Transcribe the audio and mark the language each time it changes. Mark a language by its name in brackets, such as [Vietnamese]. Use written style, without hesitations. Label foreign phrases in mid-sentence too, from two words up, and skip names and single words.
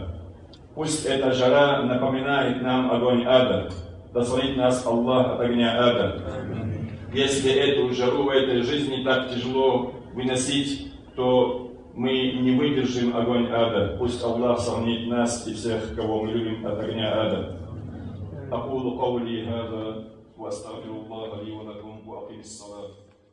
[Russian] Пусть эта жара напоминает нам огонь ада. Да хранит нас Аллах от огня ада. Если эту жару в этой жизни так тяжело выносить, то мы не выдержим огонь ада. Пусть Аллах сохранит нас и всех, кого мы любим, от огня ада. [Arabic] أقول قولي هذا وأستغفر الله لي ولكم وأقيم الصلاة.